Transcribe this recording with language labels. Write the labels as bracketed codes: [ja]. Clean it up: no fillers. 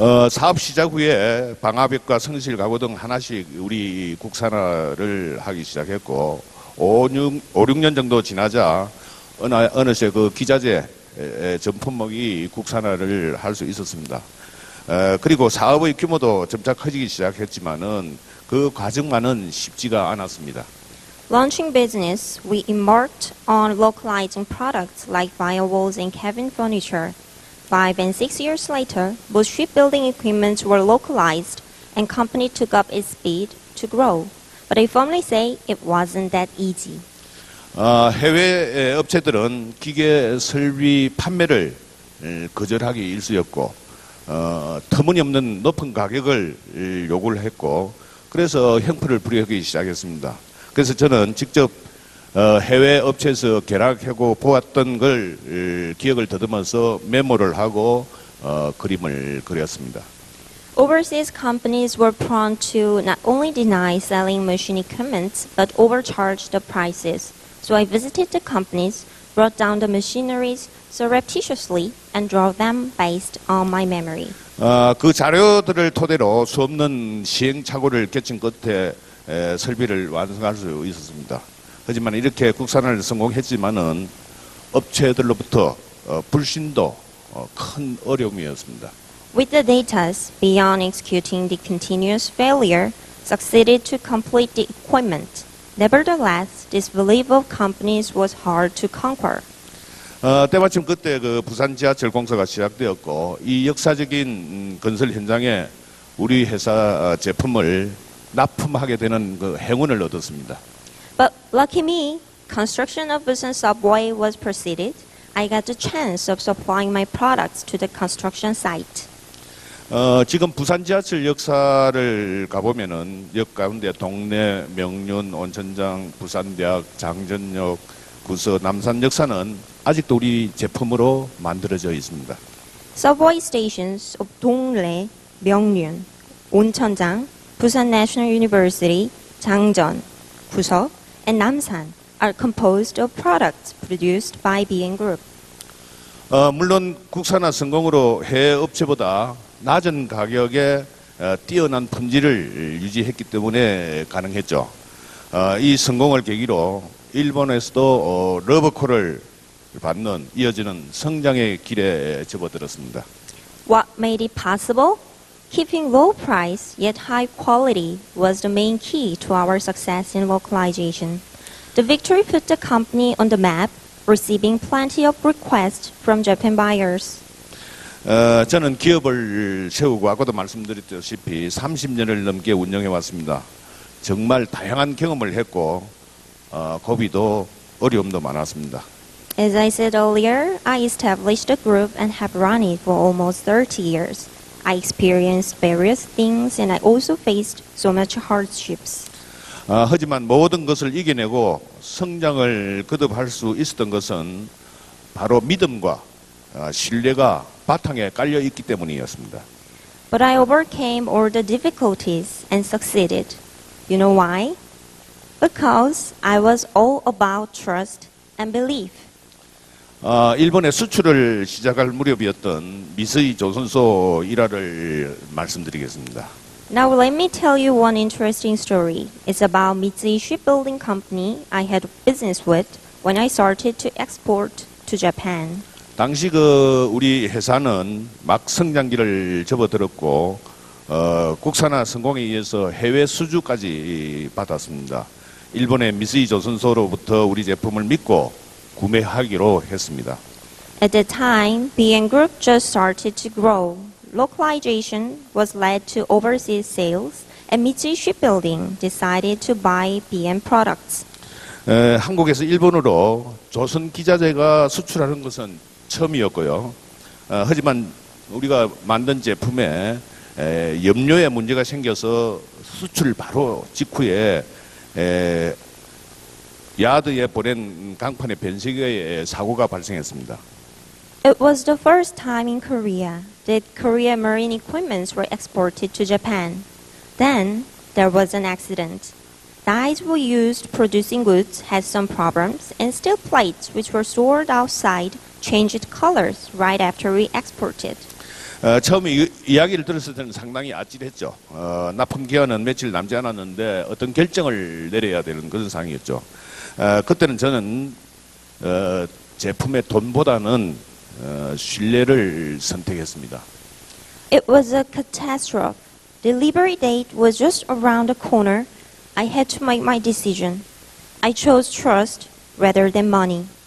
[ko] 사업 시작 후에 방화벽과 성실 가구 등 하나씩 우리 국산화를 하기 시작했고 5, 6년 정도 지나자 어느새 그 기자재 전품목이 국산화를 할 수 있었습니다. 그리고 사업의 규모도 점차 커지기 시작했지만은 그 과정만은 쉽지가 않았습니다. [en] Launching business, we embarked on localizing products like firewalls and cabin furniture. 5 and 6 years later, both shipbuilding equipments were localized and company took up its speed to grow. But I firmly say it wasn't that easy. [ko] 해외 업체들은 기계 설비 판매를 거절하기 일쑤였고 터무니없는 높은 가격을 요구를 했고 그래서 형편을 부리기 시작했습니다. 그래서 저는 직접 해외 업체에서 계약하고 보았던 걸 기억을 더듬어서 메모를 하고 그림을 그렸습니다. [en] Overseas companies were prone to not only deny selling machine equipment but overcharge the prices. So I visited the companies, brought down the machineries surreptitiously, and drew them based on my memory. [ko] 그 자료들을 토대로 수없는 시행착오를 겪은 끝에 설비를 완성할 수 있었습니다. 하지만 이렇게 국산화를 성공했지만은 업체들로부터 불신도 큰 어려움이었습니다. [en] With the data, beyond executing the continuous failure, succeeded to complete the equipment. Nevertheless, this belief of companies was hard to conquer. [ko] 때마침 그때 그 부산 지하철 공사가 시작되었고 이 역사적인 건설 현장에 우리 회사 제품을 납품하게 되는 그 행운을 얻었습니다. [en] But lucky me, construction of Busan subway was proceeded. I got the chance of supplying my products to the construction site. [ko] 지금 부산 지하철 역사를 가보면은 역 가운데 동래, 명륜, 온천장, 부산대학, 장전역, 구서, 남산 역사는 아직도 우리 제품으로 만들어져 있습니다. [en] Subway stations of Dongle, Myeongnyun, Oncheonjang, Busan National University, Jangjeon, Guseok, and Namsan are composed of products produced by BN Group. [ko] 물론 국산화 성공으로 해외 업체보다 낮은 가격에 뛰어난 품질을 유지했기 때문에 가능했죠. 이 성공을 계기로 일본에서도 러버콜을 받는 이어지는 성장의 길에 접어들었습니다. [en] What made it possible? Keeping low price yet high quality was the main key to our success in localization. The victory put the company on the map, receiving plenty of requests from Japan buyers. [ko] 저는 기업을 세우고 아까도 말씀드렸다시피 30년을 넘게 운영해 왔습니다. 정말 다양한 경험을 했고 고비도 어려움도 많았습니다. [en] As I said earlier, I established a group and have run it for almost 30 years. I experienced various things and I also faced so much hardships. [ko] 하지만 모든 것을 이겨내고 성장을 거듭할 수 있었던 것은 바로 믿음과 신뢰가 바탕에 깔려 있기 때문이었습니다. [en] But I overcame all the difficulties and succeeded. You know why? Because I was all about trust and belief. [ko] 일본에 수출을 시작할 무렵이었던 미쓰이 조선소 일화를 말씀드리겠습니다. [en] Now let me tell you one interesting story. It's about Mitsui Shipbuilding Company I had business with when I started to export to Japan. [ko] 당시 우리 회사는 막 성장기를 접어들었고 국산화 성공에 의해서 해외 수주까지 받았습니다. 일본의 미쓰이 조선소로부터 우리 제품을 믿고 구매하기로 했습니다. [en] At that time, BN Group just started to grow. Localization was led to overseas sales, and Mitsui Shipbuilding decided to buy BN products. [ko] 한국에서 일본으로 조선 기자재가 수출하는 것은 처음이었고요. 하지만 우리가 만든 제품에 염료에 문제가 생겨서 수출 바로 직후에 야드에 보낸 강판의 변색의 사고가 발생했습니다. [en] It was the first time in Korea that Korean marine equipments were exported to Japan. Then there was an accident. Dyes we used producing goods had some problems, and steel plates which were stored outside changed colors right after we exported. [ko] 처음에 이야기를 들었을 때는 상당히 아찔했죠. 납품 기한은 며칠 남지 않았는데 어떤 결정을 내려야 되는 그런 상황이었죠. 그때는 저는 제품의 돈보다는 신뢰를 선택했습니다. [en] It was a catastrophe. Delivery date was just around the corner. I had to make my decision. I chose trust rather than money.